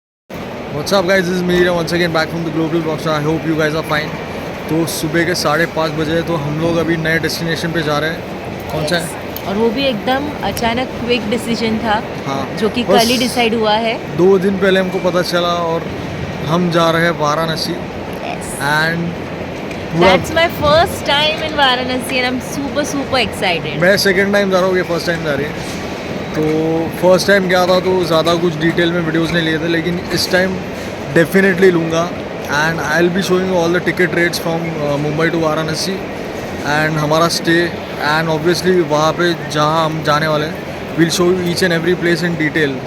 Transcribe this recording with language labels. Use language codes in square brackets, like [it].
[en] What's up guys, this is Meera once again back from the global blogs. I hope you guys are fine. [hi] तो सुबह के 5:30 बजे तो हम लोग अभी नए डेस्टिनेशन पे जा रहे हैं। कौन सा है? और वो भी एकदम अचानक क्विक डिसीजन था। हाँ, जो कि बस कल ही डिसाइड हुआ है। 2 दिन पहले हमको पता चला और हम जा रहे हैं Varanasi. And [en] That's my first time in Varanasi and I'm super excited. [hi] मैं सेकेंड टाइम जा रहा हूँ, ये फर्स्ट टाइम जा रही है। तो फर्स्ट टाइम गया था तो ज़्यादा कुछ डिटेल में वीडियोस नहीं लिए थे, लेकिन इस टाइम डेफिनेटली लूँगा। [en] And I will be showing all the ticket rates from Mumbai to Varanasi and हमारा stay. And obviously [hi] वहाँ पे जहाँ हम जाने वाले हैं [en] Will show you each and every place in detail.